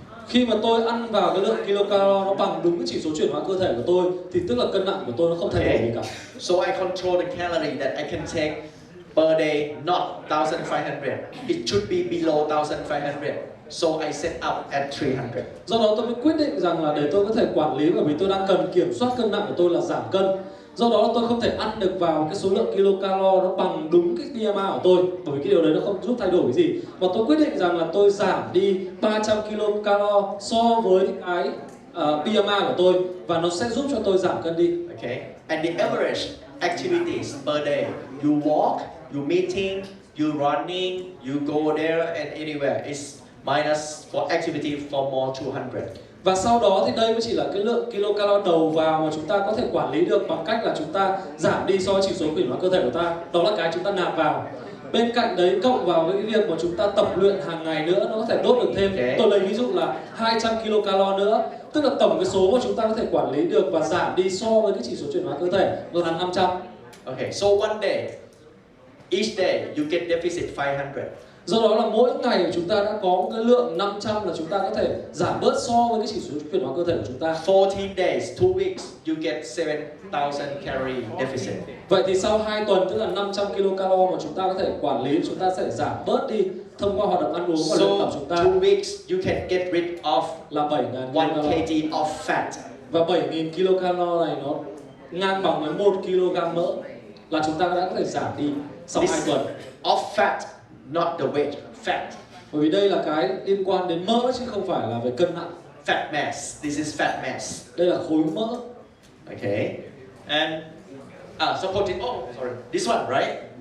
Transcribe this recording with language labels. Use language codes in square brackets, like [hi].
[vi] Khi mà tôi ăn vào cái lượng kilocalo nó bằng đúng cái chỉ số chuyển hóa cơ thể của tôi thì tức là cân nặng của tôi nó không thay đổi gì cả. [en] So I control the calorie that I can take per day, not 1,500. It should be below 1,500. So I set up at 300. [vi] Do đó tôi mới quyết định rằng là để tôi có thể quản lý, bởi vì tôi đang cần kiểm soát cân nặng của tôi là giảm cân. Do đó tôi không thể ăn được vào cái số lượng kilocalo nó bằng đúng cái BMI của tôi, bởi vì cái điều đấy nó không giúp thay đổi cái gì. Và tôi quyết định rằng là tôi giảm đi 300 kilocalo so với cái BMI của tôi và nó sẽ giúp cho tôi giảm cân đi. [en] Okay. And the average activities per day, you walk, you meeting, you running, you go there and anywhere is minus for activity for more 200. [vi] Và sau đó thì đây mới chỉ là cái lượng kilocalo đầu vào mà chúng ta có thể quản lý được bằng cách là chúng ta giảm đi so với chỉ số chuyển hóa cơ thể của ta. Đó là cái chúng ta nạp vào. Bên cạnh đấy cộng vào với cái việc mà chúng ta tập luyện hàng ngày nữa, nó có thể đốt được thêm. Tôi lấy ví dụ là 200 kilocalo nữa, tức là tổng cái số mà chúng ta có thể quản lý được và giảm đi so với cái chỉ số chuyển hóa cơ thể là 500. [en] Okay, so one day, each day you get deficit 500. [vi] Do đó là mỗi ngày chúng ta đã có một cái lượng 500 là chúng ta có thể giảm bớt so với cái chỉ số chuyển hóa cơ thể của chúng ta. [en] 14 days, 2 weeks, you get 7,000 calorie deficit. [vi] Vậy thì sau 2 tuần, tức là 500 kilocalo mà chúng ta có thể quản lý, chúng ta sẽ giảm bớt đi thông qua hoạt động ăn uống và luyện tập chúng ta. [en] 2 weeks, you can get rid of [vi] là 7.000 [en] 1 kg of fat. [vi] Và 7.000 kilocalo này nó ngang bằng với 1 kg mỡ là chúng ta đã có thể giảm đi sau 2 tuần. [en] Of fat, not the weight, fat. [vi] Bởi vì đây là cái liên quan đến mỡ chứ không phải là về cân nặng. [en] Fat mass, this is fat mass. [vi] Đây là khối mỡ. [en] Okay, and suppose this one, right?